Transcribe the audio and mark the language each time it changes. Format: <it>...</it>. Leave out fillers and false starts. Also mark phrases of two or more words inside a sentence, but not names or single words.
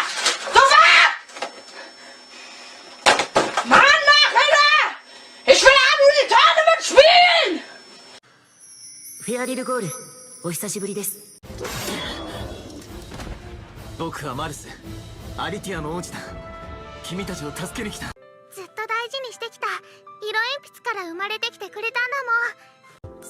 <de>Sofort! Mann, mach wieder! Ich will Unreal Tournament spielen!</de> <ja>フェアリルゴール、お久しぶりです。僕はマルス、アリティアの王子だ。君たちを助けに来た。ずっと大事にしてきた色鉛筆から生まれてきてくれたんだもん。</ja>